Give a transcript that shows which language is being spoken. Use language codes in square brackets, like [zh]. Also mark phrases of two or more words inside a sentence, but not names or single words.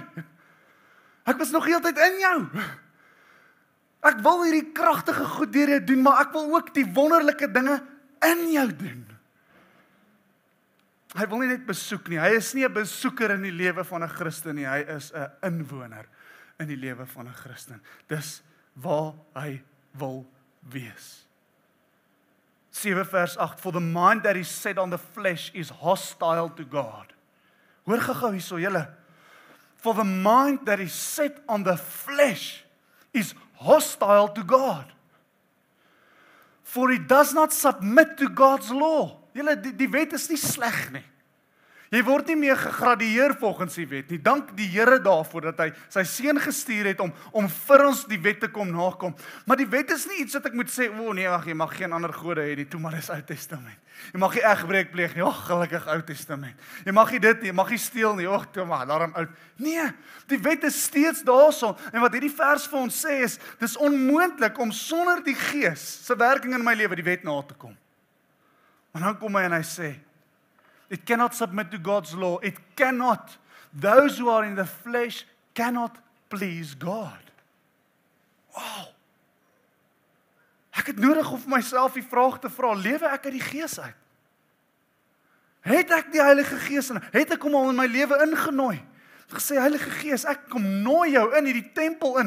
[af] Ek was nog heeltyd in jou. Ek wil hierdie kragtige goed deur jou doen, maar ek wil ook die wonderlike dinge in jou doen. Hy wil nie net besoek nie, hy is nie 'n besoeker in die lewe van 'n Christen nie, hy is 'n inwoner in die lewe van 'n Christen. Dis waar hy wil wees. 7 vers 8, [en] for the mind that is set on the flesh is hostile to God. [af] Hoor gou hierso, julle. [en] For the mind that is set on the flesh is hostile to God. For it does not submit to God's law. [af] Julle, die wet is nie sleg nie. Jy word nie meer gegradueer volgens die wet nie. Dank die Here daarvoor dat hy sy seun gestuur het om vir ons die wet te kom nakom. Maar die wet is nie iets wat ek moet sê, nee, wag, jy mag geen ander gode hê nie, toe maar dis Ou Testament. Jy mag nie egbreek pleeg nie, gelukkig Ou Testament. Jy mag nie dit nie, jy mag nie steel nie, toe maar daarom oud. Nee, die wet is steeds daarso. En wat hierdie vers vir ons sê is, dis onmoontlik om sonder die Gees se werking in my lewe die wet na te kom. Maar dan kom hy en hy sê, [en] it cannot submit to God's law. It cannot. Those who are in the flesh cannot please God. Wow. [af] Ek het nodig om vir myself die vraag te vra, lewe ek uit die Gees uit? Het ek die Heilige Gees in? Het ek hom al in my lewe ingenooi? Gesê, Heilige Gees, ek kom nooi jou in hierdie tempel in.